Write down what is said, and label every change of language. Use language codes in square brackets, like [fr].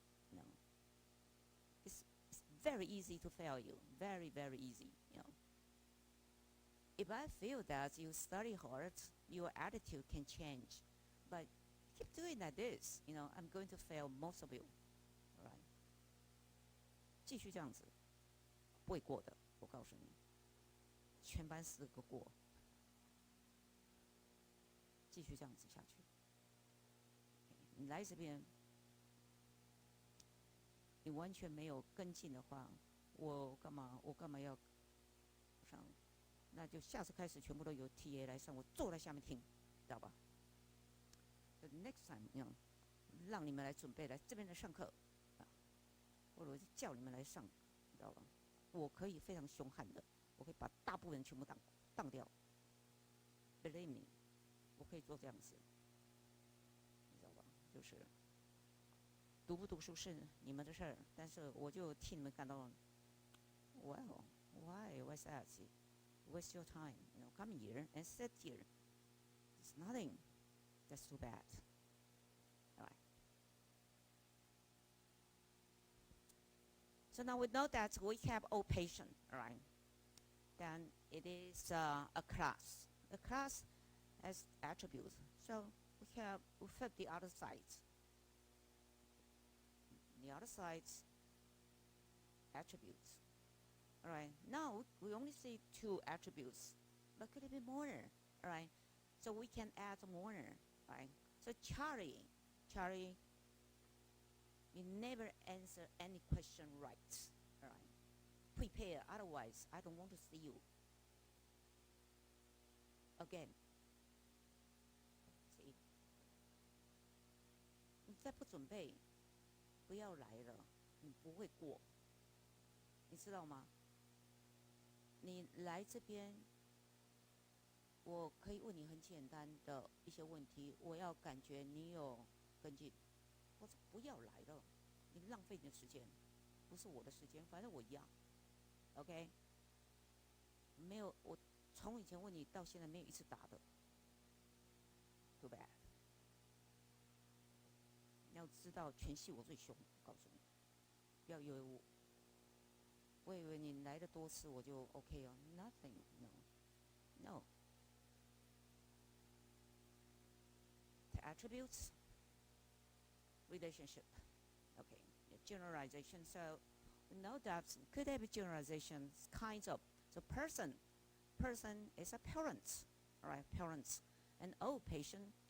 [en] You know, it's very easy to fail you. Very, very easy, you know. If I feel that you study hard, your attitude can change. But keep doing like this, you know, I'm going to fail most of you. All right? [zh] 继续这样子，不会过的，我告诉你，全班10个过。继续这样子下去。你来这边，你完全没有跟进的话，我干嘛要上？那就下次开始全部都由 TA 来上，我坐在下面听，知道吧？ [en] The next time， [zh] 让你们来准备来这边来上课，或者叫你们来上，知道吧？我可以非常凶悍的，我可以把大部分人全部当掉。 [en] Believe me， [zh] 我可以做这样子，你知道吧？就是读不读书是你们的事儿，但是我就替你们感到 ， [en] Well, why was that? Waste your time, you know, come here and sit here. It's nothing. That's too bad. All right. So now we know that we have all patient, all right? Then it is a class. The class has attributes. So we flip the other sides. The other sides attributes. All right. Now we only see 2 attributes, but could it be more? All right. So we can add more. Right. So Charlie, you never answer any question right. All right. Prepare. Otherwise, I don't want to see you again. See. [zh] 你再不准备，不要来了，你不会过，你知道吗？你来这边，我可以问你很简单的一些问题，我要感觉你有跟进，或者不要来了，你浪费你的时间，不是我的时间，反正我一样 ，OK？没有，我从以前问你到现在没有一次答的 ， [en] too bad。 [zh] 你要知道，全系我最凶，我告诉你，不要以为我以为你来的多次我就 OK 哦 ， [en] nothing no。 The attributes, relationship, okay, generalization. So we know that could there be generalizations, kinds of. So person is a parent, all right, parents, and old patient.